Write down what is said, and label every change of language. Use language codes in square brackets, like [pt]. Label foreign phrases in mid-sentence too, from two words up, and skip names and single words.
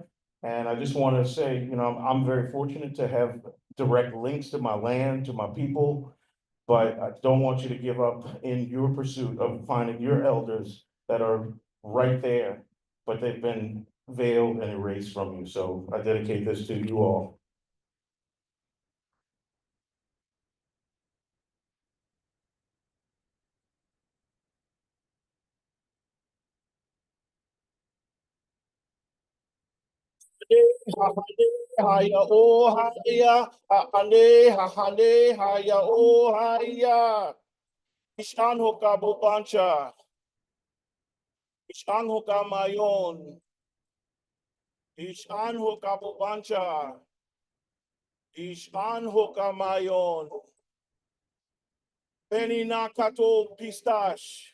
[en] And I just want to say, you know, I'm very fortunate to have direct links to my land, to my people, but I don't want you to give up in your pursuit of finding your elders that are right there, but they've been veiled and erased from you. So I dedicate this to you all. Haya o haya, hahane, hahane, haya o haya. [cho] Ishan hoka Bvlbancha. Ishan hoka mayon. Ishan hoka Bvlbancha. Ishan hoka mayon. Beni nakato pistache.